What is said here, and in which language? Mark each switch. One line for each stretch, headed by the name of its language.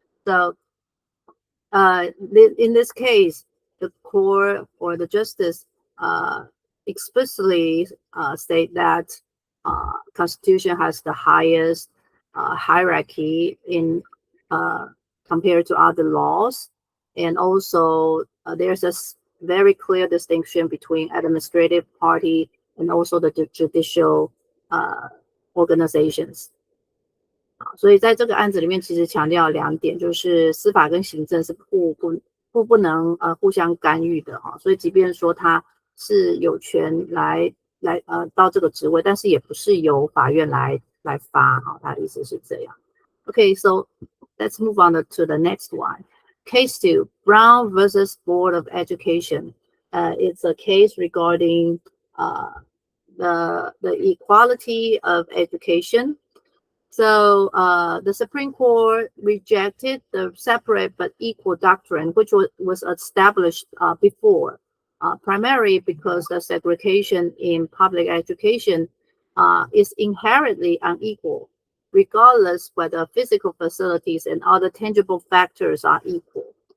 English: So in this case, the court or the justice explicitly state that Constitution has the highest hierarchy in compared to other laws, and also there's a very clear distinction between administrative party and also the judicial organizations.
Chinese: 所以在这个案子里面，其实强调两点，就是司法跟行政是不能互相干预的哈。所以即便说他是有权来到这个职位，但是也不是由法院来发哈。他的意思是这样。
English: Okay, so let's move on to the next one. Case 2, Brown versus Board of Education. It's a case regarding the equality of education. So the Supreme Court rejected the separate but equal doctrine, which was established before, primarily because the segregation in public education is inherently unequal, regardless whether physical facilities and other tangible factors are equal.